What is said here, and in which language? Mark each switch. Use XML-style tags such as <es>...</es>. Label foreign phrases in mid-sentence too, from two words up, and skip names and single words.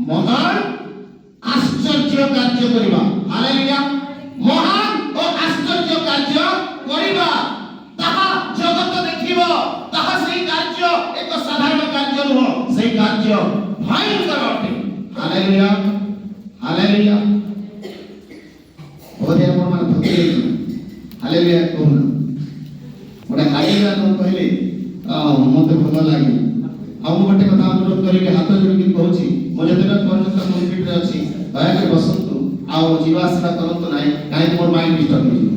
<or>ମହାନ ଆଶ୍ଚର୍ଯ୍ୟ କାର୍ଯ୍ୟ କରିବା। ହାଲେଲୁୟା। ମହାନ ଓ ଆଶ୍ଚର୍ଯ୍ୟ କାର୍ଯ୍ୟ କରିବା, ତାହା ଜଗତ ଦେଖିବ। ତାହା ସେହି କାର୍ଯ୍ୟ ଏକ ସାଧାରଣ କାର୍ଯ୍ୟ ନୁହଁ, ସେହି କାର୍ଯ୍ୟ ଭୟଙ୍କର ଅଟେ। ହାଲେଲୁୟା ହାଲେଲୁୟା। ବୋଧେ ଆପଣମାନେ ଥକି ଯାଇଛନ୍ତି। ହାଲେଲୁୟା କହୁନ। ଗୋଟେ ହାଲେଲୁୟା ନ କହିଲେ ମୋତେ ଭଲ ଲାଗେ। ଆଉ ମୁଁ ଗୋଟେ କଥା ଅନୁରୋଧ କରିବି, ହାତ ଯୋଡ଼ିକି କହୁଛି, ମୁଁ ଯେତେବେଳେ ପର୍ଯ୍ୟନ୍ତ ପଲ୍ପିଟ୍‌ରେ ଅଛି ଦୟାକରି ବସନ୍ତୁ, ଆଉ ଯିବା ଆସିବା କରନ୍ତୁ ନାହିଁ, କାହିଁକି ମୋର</or> <en>mind disturb</en> <or>ହେଇଯିବ।</or>